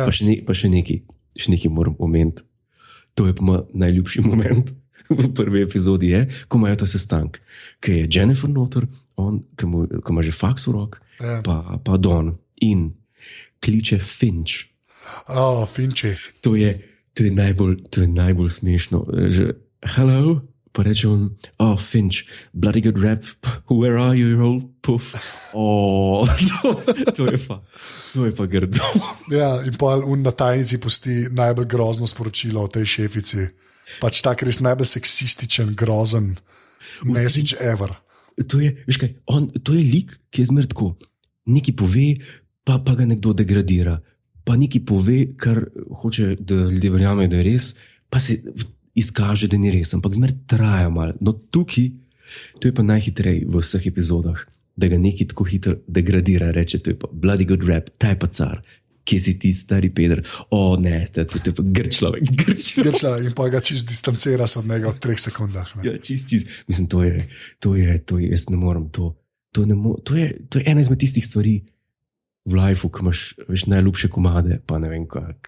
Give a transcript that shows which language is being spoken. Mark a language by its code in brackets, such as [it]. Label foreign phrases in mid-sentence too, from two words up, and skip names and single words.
[sl] pa še nekaj moram omeniti. To je pa moj najljubši moment v prvi epizodi, ko imajo ta sestank, ki je Jennifer noter, on, ki ima že faks v rok, ja. pa Don in kliče Finch. Finchi. To je najbolj smešno. Že, hello, pa reče on, Finch, [en] bloody good rap, where are you, old puff? [sl] To je pa grdo. Ja, in pa na tajnici pusti najbolj grozno sporočilo o tej šefici. Pač tak res najbolj seksističen, grozen [en] message ever. [sl] To je lik, ki je zmer tako. Nekaj pove, pa ga nekdo degradira. Pa nekaj pove, kar hoče, da ljudje verjamejo, da je res, pa se izkaže, da ni res, ampak zmer traja malo. No tukaj, to je pa najhitrej v vseh epizodah, da ga nekaj tako hitro degradira, reče, to je pa [en] bloody good rap, [sl] ta je pa car, kje si ti, stari peder, ne, to je pa grd človek. In pa ga čist distancira se od njega v 3 sekundah. Ne? Ja, čist. Mislim, to je, jaz ne morem, to je ena izmed tistih stvari v lifeu, ko imaš najljubše komade, pa ne vem kak,